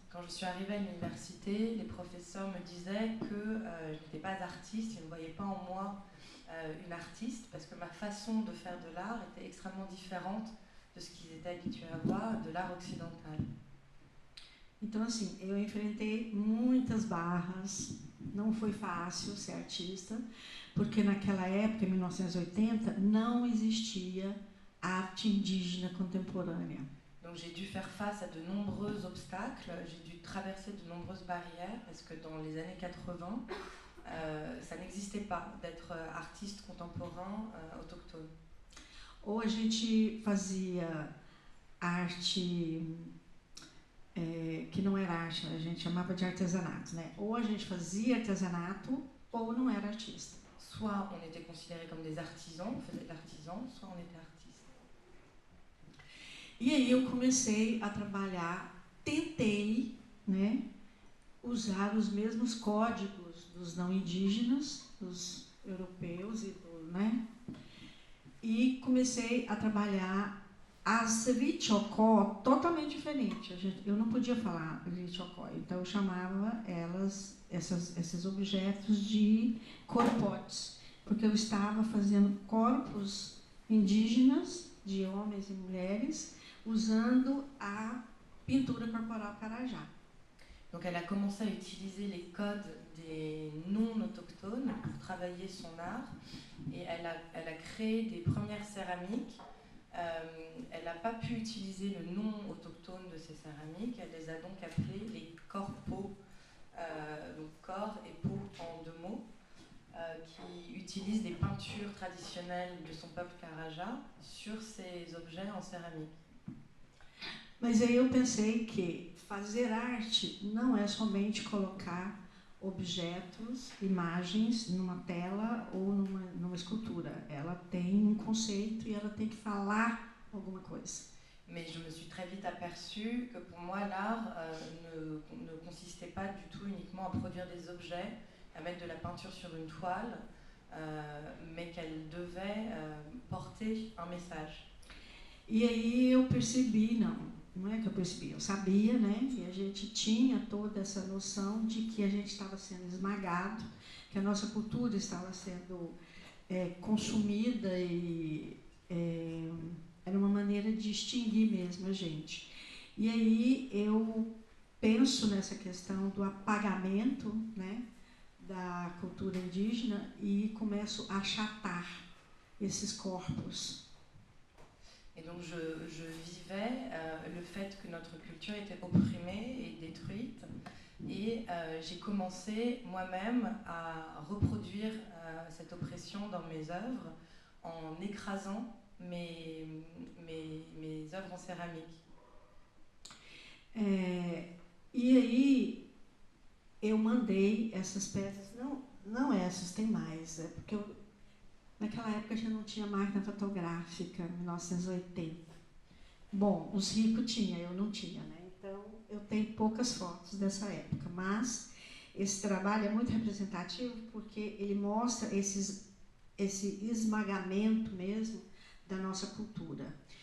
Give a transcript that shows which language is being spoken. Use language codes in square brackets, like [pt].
[fr] Quand je suis arrivée à l'université, les professeurs me disaient que je n'étais pas artiste, ils ne voyaient pas en moi une artiste, parce que ma façon de faire de l'art était extrêmement différente de ce qu'ils étaient habitués à voir de l'art occidental. [pt] Então, assim, eu enfrentei muitas barras, não foi fácil ser artista, porque naquela época, em 1980, não existia arte indígena contemporânea. [fr] Donc j'ai dû faire face à de nombreux obstacles, j'ai dû traverser de nombreuses barrières, parce que dans les années 80, ça n'existait pas d'être artiste contemporain autochtone. [pt] Ou a gente fazia arte que não era arte, a gente chamava de artesanato, né? Ou a gente fazia artesanato ou não era artista. [fr] Soit on était considérés comme des artisans, on faisait de l'artisan, soit on était artiste. [pt] E aí eu comecei a trabalhar, tentei, né, usar os mesmos códigos dos não indígenas, dos europeus né? E comecei a trabalhar as Lichocó totalmente diferente. Eu não podia falar Lichocó, então eu chamava esses objetos de corpotes, porque eu estava fazendo corpos indígenas de homens e mulheres usando a pintura corporal Carajá. [fr] Donc elle a commencé à utiliser les codes des non-autochtones pour travailler son art et elle a créé des premières céramiques. Elle n'a pas pu utiliser le nom autochtone de ces céramiques, elle les a donc appelées les corpos, donc corps et peau en deux mots, qui utilisent des peintures traditionnelles de son peuple Carajá sur ces objets en céramique. [pt] Mas aí eu pensei que fazer arte não é somente colocar objetos, imagens numa tela ou numa escultura. Ela tem um conceito e ela tem que falar alguma coisa. [fr] Mais je me suis très vite aperçue que pour moi l'art ne consistait pas du tout uniquement à produire des objets, à mettre de la peinture sur une toile, mais qu'elle devait porter un message. [pt] E aí eu percebi, não é que eu percebi, eu sabia, né, que a gente tinha toda essa noção de que a gente estava sendo esmagado, que a nossa cultura estava sendo consumida e era uma maneira de extinguir mesmo a gente. E aí eu penso nessa questão do apagamento, né, da cultura indígena e começo a achatar esses corpos. [fr] Et donc je vivais le fait que notre culture était opprimée et détruite et j'ai commencé moi-même à reproduire cette oppression dans mes œuvres en écrasant mes œuvres en céramique. [pt] E aí eu mandei essas peças, não essas, tem mais, porque naquela época já não tinha máquina fotográfica, 1980. Bom, os ricos tinham, eu não tinha, né? Então eu tenho poucas fotos dessa época, mas esse trabalho é muito representativo porque ele mostra esse esmagamento mesmo da nossa cultura.